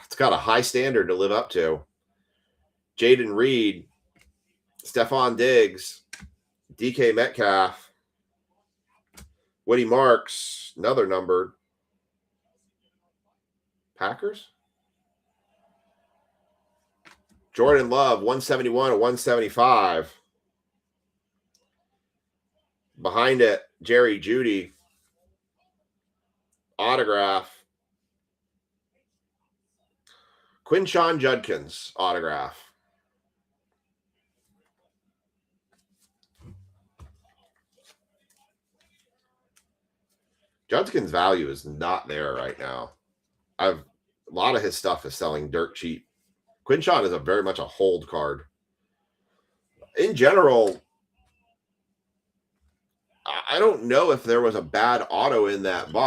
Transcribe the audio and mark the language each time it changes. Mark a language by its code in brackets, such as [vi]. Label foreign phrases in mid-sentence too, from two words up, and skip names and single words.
[en] It's got a high standard to live up to. Jaden Reed, Stephon Diggs, DK Metcalf, Woody Marks, another numbered. Packers? Jordan Love, 171 to 175. Behind it, Jerry Jeudy. Autograph. Quinshon Judkins autograph. Judkins' value is not there right now. A lot of his stuff is selling dirt cheap. Quinshon is very much a hold card. In general, I don't know if there was a bad auto in that box.